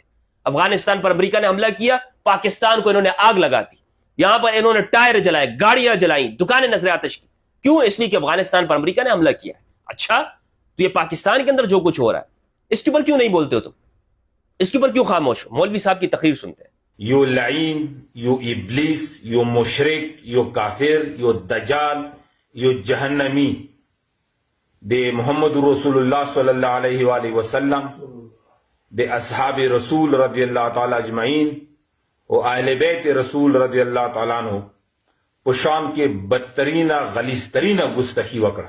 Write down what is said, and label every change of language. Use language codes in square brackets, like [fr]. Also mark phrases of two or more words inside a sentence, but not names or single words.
[ur] افغانستان پر امریکہ نے حملہ کیا, پاکستان کو انہوں نے آگ لگا دی, یہاں پر انہوں نے ٹائر جلائے, گاڑیاں جلائیں, دکانیں نظر آتش کی. کیوں؟ اس لیے کہ افغانستان پر امریکہ نے حملہ کیا ہے. اچھا تو یہ پاکستان کے اندر جو کچھ ہو رہا ہے اس کے اوپر کیوں نہیں بولتے ہو تم؟ اس کے اوپر کیوں خاموش ہو؟ مولوی صاحب کی تقریر سنتے ہیں. [ps] یو لعین, یو ابلیس, یو مشرک, یو کافر, یو دجال, یو جہنمی دے محمد رسول اللہ [ar] صلی اللہ علیہ وآلہ وسلم, [ps] دے اصحاب رسول [ar] رضی اللہ تعالی اجمعین [ps] و اہل بیت رسول [ar] رضی اللہ تعالیٰ عنہ [ps] پشام [ur] کے بدترین غلیظ ترین گستاخی [ps] وکڑا.